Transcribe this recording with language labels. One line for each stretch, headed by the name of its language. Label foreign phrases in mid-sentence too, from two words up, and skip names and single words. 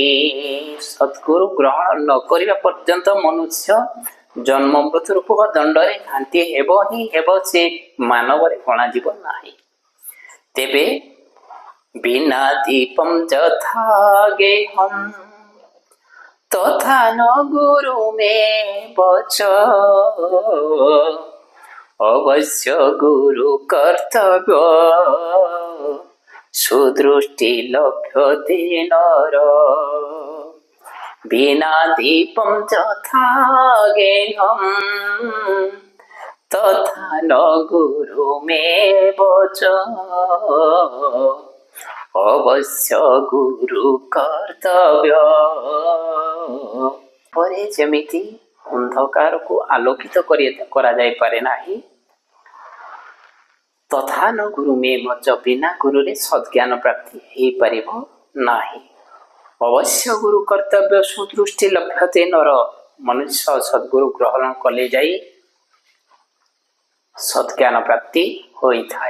Odia: ସଦ୍ଗୁରୁ ଗ୍ରହଣ ନ କରିବା ପର୍ଯ୍ୟନ୍ତ ମନୁଷ୍ୟ ଜନ୍ମ ମୃତ୍ୟୁ ରୂପ ଦଣ୍ଡରେ ଘାଣ୍ଟି ହେବ ହିଁ ହେବ, ସେ ମାନବରେ ଗଣାଯିବ ନାହିଁ।
Sanskrit: ତେବେ ବିନା ଦୀପଂ ଯଥା ଗେହଂ ତଥା ନ ଗୁରୁ ମେ ବଚ অবশ্য গুরু কর্তব্য সুদৃষ্টি লভ্যতে নর বিনা দীপম যথা জ্ঞানম তথা ন গুরু মে বচ অবশ্য গুরু কর্তব্য।
Odia: ପରେ ଯେମିତି ଅନ୍ଧକାରକୁ ଆଲୋକିତ କରାଯାଇପାରେ ନାହିଁ,
Sanskrit: ତଥା ନ ଗୁରୁ ମେ ବଚ,
Odia: ବିନା ଗୁରୁରେ ସଦ୍ଜ୍ଞାନ ପ୍ରାପ୍ତି ହେଇପାରିବ ନାହିଁ।
Sanskrit: ଅବଶ୍ୟ ଗୁରୁ କର୍ତ୍ତବ୍ୟ ସୁଦୃଷ୍ଟି ଲଭ୍ୟତେ ନର,
Odia: ମନୁଷ୍ୟ ସଦ୍ଗୁରୁ ଗ୍ରହଣ କଲେ ଯାଇ ସଦ୍ଜ୍ଞାନ ପ୍ରାପ୍ତି ହୋଇଥାଏ।